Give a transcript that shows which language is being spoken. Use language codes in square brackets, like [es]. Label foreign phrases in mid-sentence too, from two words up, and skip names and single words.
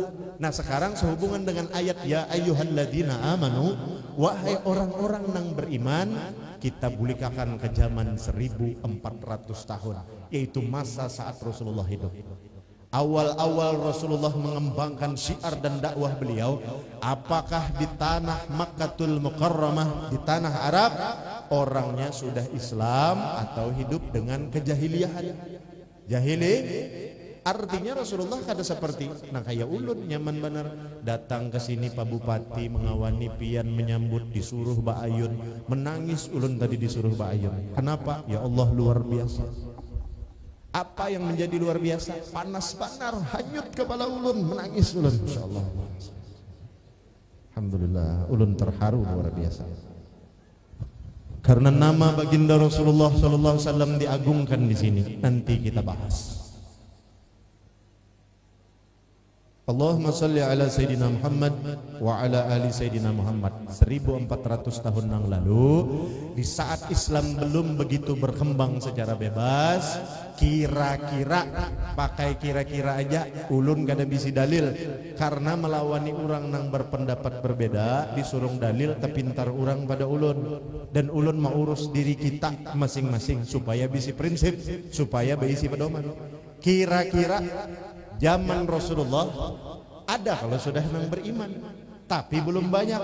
[id] Nah sekarang sehubungan dengan ayat [ar] يا أيها الذين آمنوا, [id] wahai orang-orang yang beriman, kita bulikakan ke zaman 1400 tahun, yaitu masa saat Rasulullah hidup. Awal-awal Rasulullah mengembangkan syiar dan dakwah beliau, apakah di tanah Makkatul Mukarramah, di tanah Arab, orangnya sudah Islam atau hidup dengan kejahiliahan? [bjn] Jahili artinya Rasulullah kada seperti nah kayak ulun nyaman benar datang ke sini Pak Bupati mengawani pian menyambut, disuruh Mbak Ayun, menangis ulun tadi disuruh Mbak Ayun. [id] Kenapa? [ar] يا الله [id] luar biasa. [bjn] Apa yang menjadi luar biasa? Panas panar hanyut kepala ulun, menangis ulun. Insyaallah. Alhamdulillah, ulun terharu luar biasa. [id] Karena nama baginda Rasulullah [ar] صلى الله عليه وسلم [id] diagungkan di sini. Nanti kita bahas. [ar] اللهم صل على سيدنا محمد وعلى آل سيدنا محمد. [bjn] 1400 tahun yang lalu, di saat Islam belum begitu berkembang secara bebas, kira-kira, pakai kira-kira aja, ulun kada bisi dalil karena melawani orang yang berpendapat berbeda, disuruh dalil tepintar orang pada ulun, dan ulun mau urus diri kita masing-masing supaya bisi prinsip, supaya bisi pedoman. Kira-kira zaman Rasulullah ada kalau sudah nang beriman, tapi belum banyak.